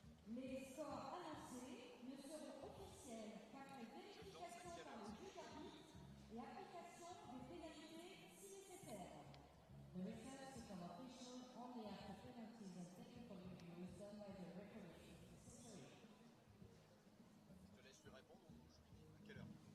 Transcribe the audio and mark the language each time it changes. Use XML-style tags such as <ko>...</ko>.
<fr>Les scores annoncés ne seront officiels qu'après vérification par le juge arbitre et application des pénalités si nécessaire.</fr> <en>The results become official only after penalties and technical reviews done by the referee if necessary.</en> <fr>Je te laisse lui répondre. À quelle heure?</fr>